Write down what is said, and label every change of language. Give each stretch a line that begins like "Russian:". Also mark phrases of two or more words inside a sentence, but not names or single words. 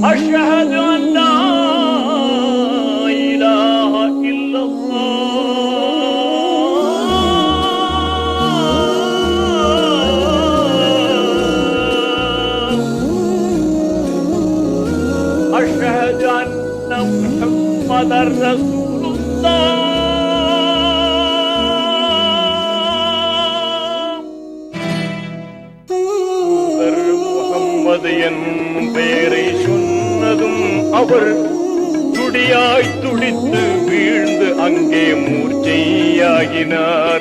Arabic: أشهد أن لا إله إلا الله. أشهد أن محمد رسول الله.
Tamil: முகம்மது என் பெயரை சொன்னதும் அவர் துடியாய் துடித்து வீழ்ந்து அங்கே மூர்ச்சையாகினார்.